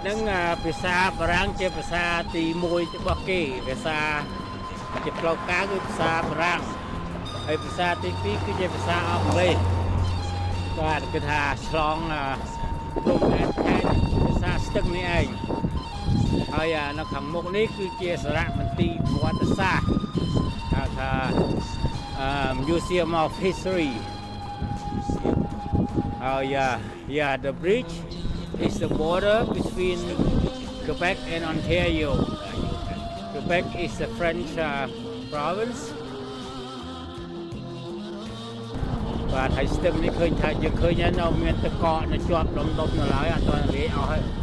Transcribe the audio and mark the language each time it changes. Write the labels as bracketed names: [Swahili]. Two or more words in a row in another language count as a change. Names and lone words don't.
[Khmer] ហ្នឹងភាសាបារាំងជាភាសាទី1របស់គេភាសាជាផ្លូវការគឺភាសាបារាំងហើយភាសាទី2គឺជាភាសាអង់គ្លេសបាទគឺថាឆ្លងព្រំដែនខេត្តភាសាស្ទឹងនេះឯងហើយនៅខាងមុខនេះគឺជាសារមន្ទីរប្រវត្តិសាស្ត្រហៅថា [English] Museum of History. The bridge is the border between Quebec and Ontario. Quebec is a French province. [Khmer] បាទហើយស្ទឹងនេះឃើញថាយើងឃើញនៅមានទឹកកកនៅជាប់ដុំនៅឡើយអត់ទាន់លាយអស់ហើយ